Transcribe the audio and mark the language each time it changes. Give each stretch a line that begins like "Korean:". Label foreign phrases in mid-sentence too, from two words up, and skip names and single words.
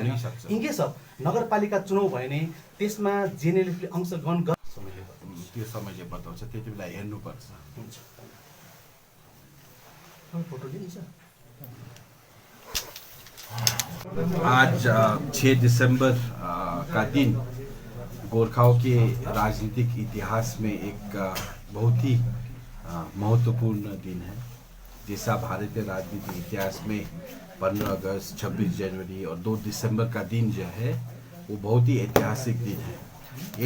Nepali: हुनै छैन। सक्छ।
English: in case of
Nepali: नगरपालिका चुनाव भयो भने त्यसमा जेएनएलएफले अंशग्रहण गर्न त्यो समयले बताउँछ, त्यति बेला हेर्नुपर्छ। हुन्छ। फोटो लिन्छ।
Hindi: आज 6 दिसंबर का दिन गोरखाओं के राजनीतिक इतिहास में एक बहुत ही महत्वपूर्ण दिन है। जैसा भारतीय राजनीतिक इतिहास में 15 अगस्त, 26 जनवरी और 2 दिसंबर का दिन जो है वो बहुत ही ऐतिहासिक दिन है।